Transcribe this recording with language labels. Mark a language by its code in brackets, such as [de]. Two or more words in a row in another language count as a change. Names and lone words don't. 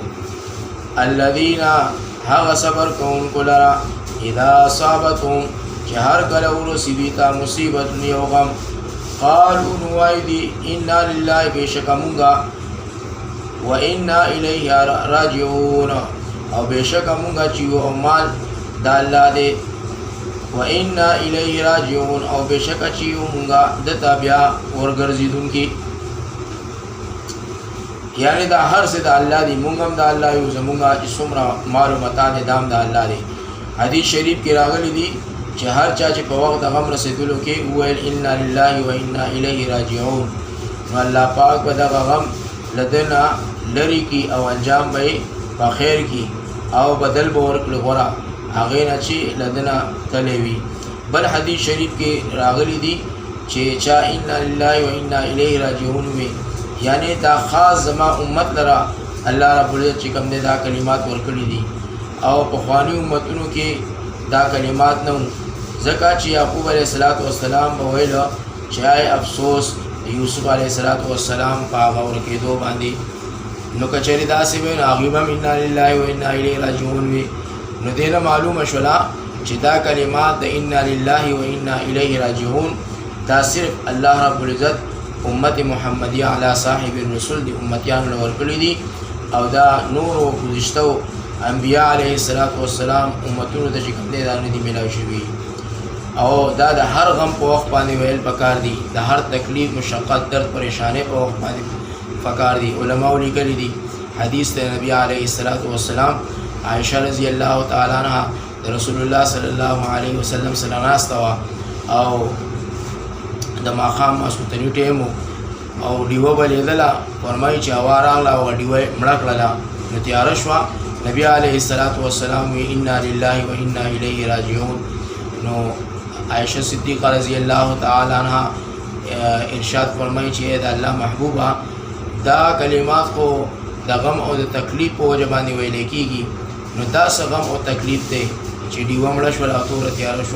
[ps] الذین هغه صبر کوونکو لره [ar] اذا اصابتهم [ps] چې هر کله ورسېدي ته مصیبت یو غم قالوا نو وایي دي [ar] انا لله [ps] بېشکه مونږه [ar] و انا الیه راجعون [ps] او بېشکه مونږه چې یو مال د الله دی [ar] و انا الیه راجعون [ps] او بېشکه چې یو مونږه دته بیا ورګرځېدونکي. یعنی دا هر څه د الله دی مونږ هم د الله یو زمونږه چې څومره مال و متاع دی دا هم د الله دی. حدیث شریف کې راغلی دی چې هر چا چې په وخت د غم رسېدلو کې وویل [ar] انا لله و انا الیه راجعون [ps] نو الله پاک به دغه غم له ده نه لرې کړي او انجام به یې په خیر کړي او بدل به ورکړي غوره هغې نه چې له ده نه تللی وي. بل حدیث شریف کې راغلی دی چې چا [ar] انا لله و انا الیه راجعون [ps] وي یعنی دا خاص زما امت لره [ar] الله رب العزت [ps] چې کوم دی دا کلمات ورکړي دي او پخواني امتونو کې دا کلمات نه وو ځکه چې یعقوب [ar] علیه السلام [ps] به ویله چې آی افسوس یوسف [ar] علیه السلام [ps] په هغه ورکېدو باندې نو که چېرې داسې وی نو هغوی به هم [ar] انا لله و انا الیه راجعون [ps] وي. نو دې نه معلومه شوله چې دا کلمات د [ar] انا لله و انا الیه راجعون [ps] دا صرف [ar] الله رب العزت [ps] امت محمدیه علی صاحب الرسول دی امتیانو له ورکړي دي او دا نورو ګذشتو انبیاء [ar] علیه السلام [ps] امتونو ته چې کوم دی دا نه دي میلاو شوي. او دا د هر غم په وخت باندې ویل پکار دي د هر تکلیف مشقت درد پریشانۍ په وخت باندې پکار دي. علماء لیکلي دي حدیث د نبی علیه السلام عائشه [ar] رضی الله تعالی عنها [ps] د رسول الله [ar] صلی الله علیه وسلم [ps] سره ناسته وه او د ماښام ماسخوتني ټیم او ډیوه به لیدله فرمایي چې هوا راغله او ډیوه یې مړه کړله نو تیاره شوه نبی [ar] علیه السلام [ps] وی [ar] انا لله و انا الیه راجعون. [ps] نو عائشه صدیقه [ar] رضی الله تعالی عنها [ps] ارشاد فرمایي چې د الله محبوبه دا کلمات خو د غم او د تکلیف په وجه باندې ویلی کېږي نو دا څه غم او تکلیف دی چې ډیوه مړه شوله او توره تیاره شوه.